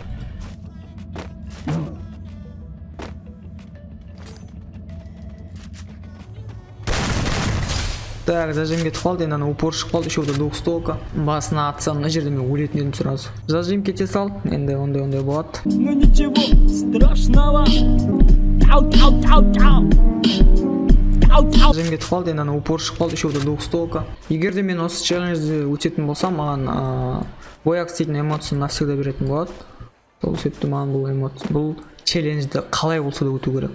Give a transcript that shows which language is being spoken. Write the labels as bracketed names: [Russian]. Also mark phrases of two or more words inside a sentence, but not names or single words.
[Kazakh] Так, зажим кетіп қалды, енді упор шығып қалды, [Russian] еще да двухстолка. [Kazakh] Басына атсам, мына жерде мен өлетін едім сразу. Зажим кете сал, енді ондай болады. [Russian] Ну ничего страшного. [Kazakh] Зажим кетіп қалды, енді упор шығып қалды, [Russian] еще да двухстолка. [Kazakh] Егер де мен осы челленджді өтетін болсам, маған бояқ істейтін эмоцияны навсегда беретін болады. Сол себепті маған бұл эмоция, бұл челленджді қалай болса да өту керек.